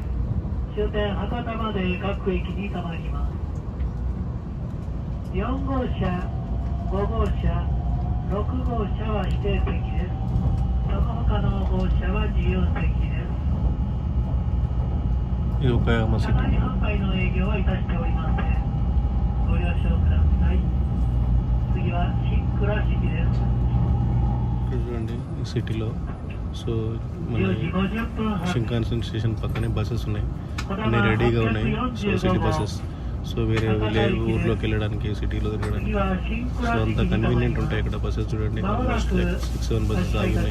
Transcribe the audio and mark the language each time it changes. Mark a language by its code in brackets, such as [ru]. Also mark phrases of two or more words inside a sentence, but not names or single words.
[ja] 終点博多まで各駅に停まります。4号車、5号車、6号車は指定席です。その他の号車は自由席です。岡山市。車内販売の営業はいたしておりません。ご了承ください。次は新倉敷です。 [te] చూడండి ఈ సిటీలో. సో మన షింకాన్సన్ స్టేషన్ పక్కనే బస్సెస్ ఉన్నాయి, అన్నీ రెడీగా ఉన్నాయి. [en] so city buses. [te] సో వేరే ఊర్లోకి వెళ్ళడానికి, సిటీలో తిరగడానికి. సో అంత కన్వీనియంట్ ఉంటాయి ఇక్కడ బస్సెస్. చూడండి [en] almost like [te] 6-7 బస్సెస్ ఆగి ఉన్నాయి.